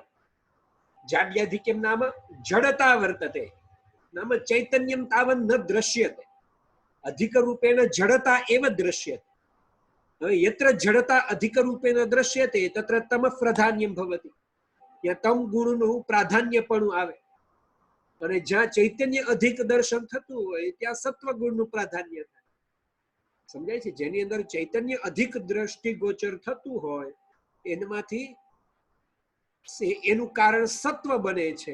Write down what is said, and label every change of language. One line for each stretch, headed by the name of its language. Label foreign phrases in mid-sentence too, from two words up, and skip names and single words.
Sanskrit: जाड्याधिक्यं नाम जडता वर्तते, नाम चैतन्यं तावत् न दृश्यते, अधिकरूपेण जडता एव दृश्यते। यत्र जडता अधिकरूपेण दृश्यते तत्र तमःप्राधान्यं भवति,
Gujarati: યા તમ ગુણનું પ્રાધાન્યપણું આવે। અને જ્યાં ચૈતન્ય અધિક દર્શન થતું હોય ત્યાં સત્વગુણનું પ્રાધાન્ય થાય। સમજાય છે? જેની અંદર ચૈતન્ય અધિક દ્રષ્ટિગોચર થતું હોય એનામાંથી એનું કારણ સત્વ બને છે।